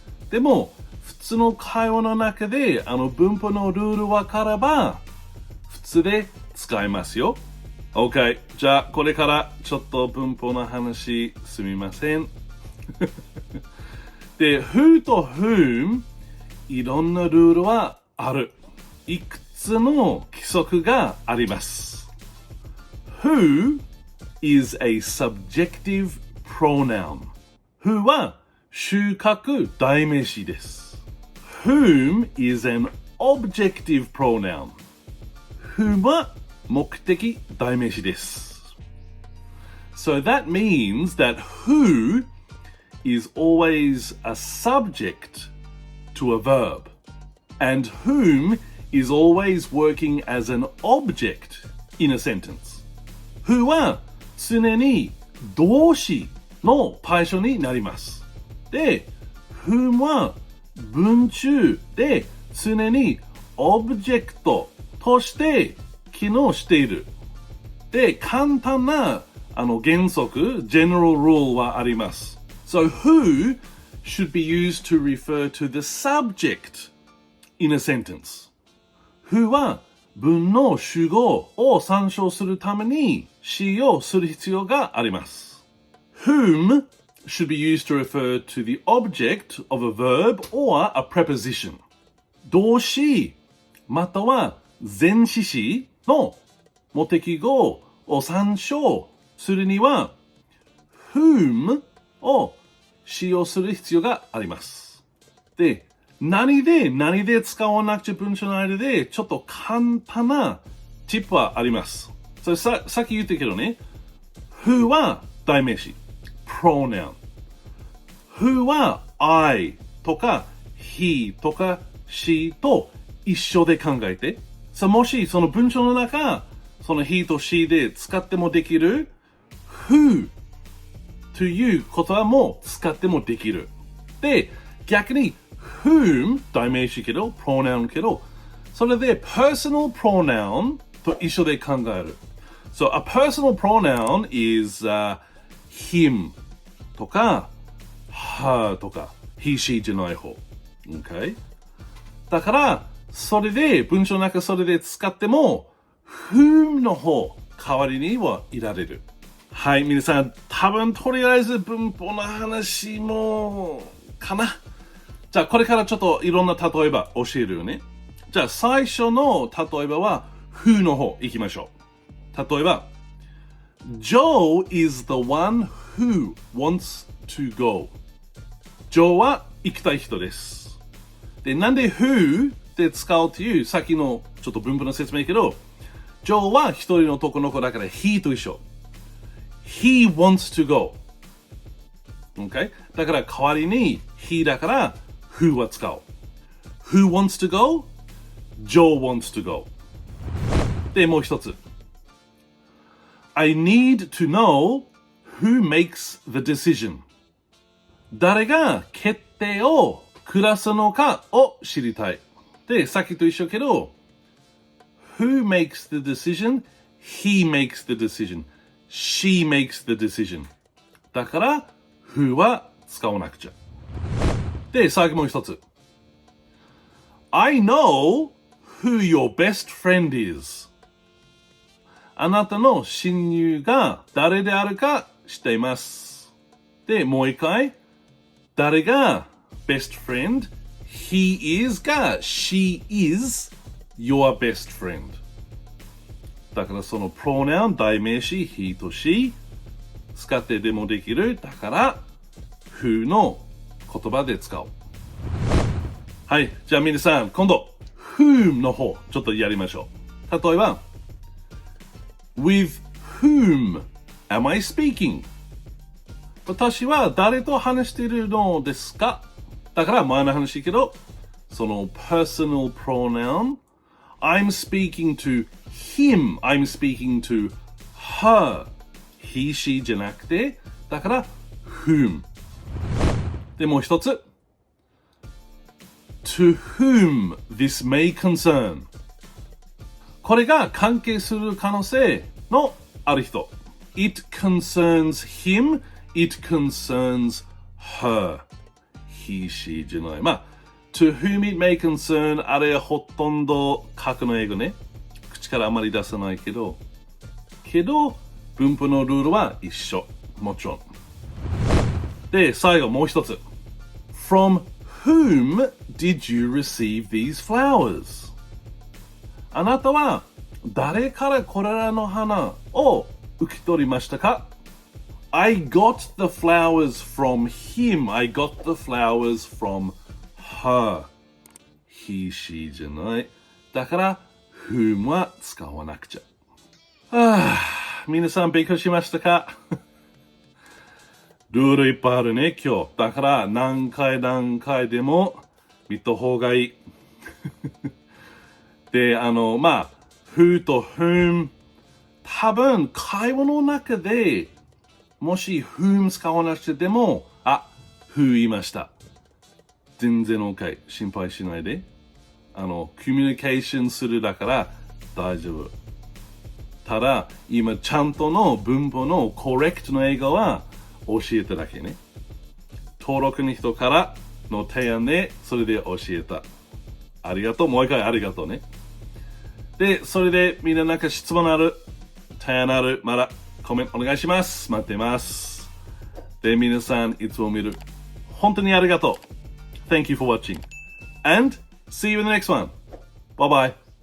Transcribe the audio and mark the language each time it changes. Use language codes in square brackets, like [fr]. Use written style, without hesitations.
[ja] でも、普通の会話の中で、文法のルールわかれば、普通で使えますよ。 [en] OK。 [ja] じゃあ、これからちょっと文法の話すみません。で、who と whom、いろんなルールはある。いくつの規則があります。 [en] who is a subjective pronoun. [ja] who は主格代名詞です。 [en] whom is an objective pronoun. [ja] whom は目的代名詞です。 [en] So that means that who is always a subject to a verb, and whom is always working as an object in a sentence. [ja] who は常に動詞の対象になります。で、whom は文中で常にオブジェクトとして機能している。で、簡単な原則、general rule はあります。 [en] So, who should be used to refer to the subject in a sentence. [ja] who は文の主語を参照するために使用する必要があります。 [en] whom should be used to refer to the object of a verb or a preposition. [ja] 動詞または前置詞の目的語を参照するには whom を使用する必要があります。で、何で使わなくちゃ文章の間でちょっと簡単なチップはあります。それさっき言ったけどね、who は代名詞、pronoun。 who は I とか he とか she と一緒で考えて。もしその文章の中、その he と she で使ってもできる who という言葉も使ってもできる。で、逆にwhom 代名詞けど、pronoun けど、それで personal pronoun と一緒で考える。 [en] So, a personal pronoun is、him とか her とか he, she じゃない方。 Okay? [ja] だから、それで、文章の中それで使っても whom の方、代わりにはいられる。はい、皆さん、多分とりあえず文法の話もかな。じゃあ、これからちょっといろんな例えば教えるよね。じゃあ、最初の例えばは who の方行きましょう。 [en] 例えば、Joe is the one who wants to go. [ja] Joe は行きたい人です。で、なんで who で使うという、さっきのちょっと文法の説明けど、Joe は一人の男の子だから he と一緒。 [en] He wants to go. Okay? [ja] だから代わりに he だから who は使う。 [en] Who wants to go? Joe wants to go. [ja] で、もう一つ。 [en] I need to know who makes the decision. [ja] 誰が決定を下すのかを知りたい。で、さっきと一緒けど、 [en] Who makes the decision? He makes the decision.She makes the decision. [ja] だから、who は使わなくちゃ。で、最後もう一つ。 [en] I know who your best friend is. [ja] あなたの親友が誰であるか知っています。で、もう一回、誰が best friend?He is が [en] She is your best friend。 [ja] だからそのプロナウン、代名詞、he と she 使ってでもできる。だから、who の言葉で使う。はい。じゃあ皆さん、今度、whom の方、ちょっとやりましょう。 [en] 例えば、with whom am I speaking? [ja] 私は誰と話しているのですか？だから前の話けど、その [en] personal pronoun I'm speaking to him I'm speaking to her he, she [ja] じゃなくて、だから whom でもう一つ [en] to whom this may concern [ja] これが関係する可能性のある人 [en] It concerns him It concerns her he, she じゃない。 [ja] まあ、to whom it may concern あれほとんど書くの英語ね。口からあまり出さないけど、文法のルールは一緒。もちろん。で、最後もう一つ。 [en] From whom did you receive these flowers? [ja] あなたは誰からこれらの花を受け取りましたか [en] I got the flowers from him. I got the flowers from her. [ja] He, she じゃない。だから、whom は使わなくちゃ。皆さん勉強しましたかルールいっぱいあるね、今日。だから、何回でも見た方がいい。で、まあ、who と whom 多分、会話の中でもし whom 使わなくても、who 言いました。全然 OK。心配しないで。コミュニケーションするだから大丈夫。ただ、今ちゃんとの文法のコレクトの英語は教えただけね。登録の人からの提案で、それで教えた。ありがとう。もう一回ありがとうね。で、それでみんななんか質問ある、提案ある、まだコメントお願いします。待ってます。で、皆さんいつも見る。本当にありがとう。 [en] Thank you for watching. And see you in the next one. Bye bye.